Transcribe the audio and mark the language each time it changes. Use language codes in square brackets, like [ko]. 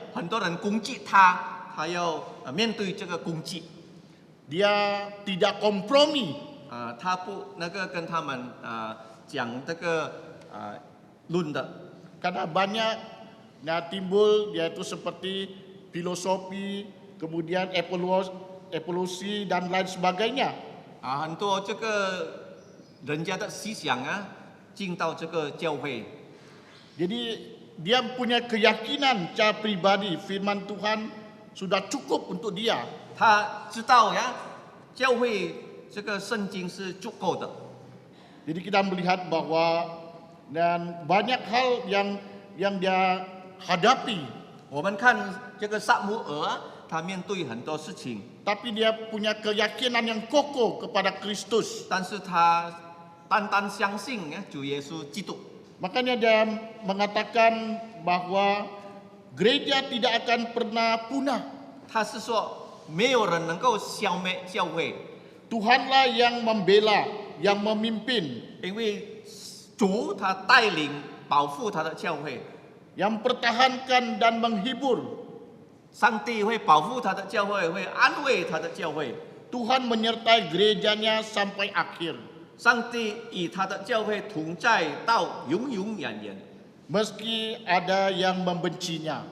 [zh] 很多人攻击他，他要面对这个攻击。 [id] Dia tidak kompromi. [zh] 他不跟他们讲这个论的， [id] Karena banyak timbul yaitu seperti filosofi, kemudian evolusi dan lain sebagainya. [zh] 很多这个人家的思想啊进到这个教会， [id] Jadi dia punya keyakinan secara pribadi firman Tuhan sudah cukup untuk dia. [zh] 他知道呀，教会这个圣经是足够的。 [id] Jadi kita melihat bahwa dan banyak hal yang dia hadapi, [zh] 我们看这个撒母耳，他面对很多事情， [id] tapi dia punya keyakinan yang kokoh kepada Kristus. [zh] 但是他单单相信主耶稣基督。 [id] Makanya dia mengatakan bahwa gereja tidak akan pernah punah. [zh] 他是说，没有人能够消灭教会， [id] Tuhanlah yang membela, yang memimpin, [zh] 因为主他带领保护他的教会， [id] yang pertahankan dan menghibur. [zh] 上帝会保护他的教会，会安慰他的教会。 [id] Tuhan menyertai gerejanya sampai akhir. [zh] 上帝与他的教会同在到永永远远。 [id] Meski ada yang membencinya.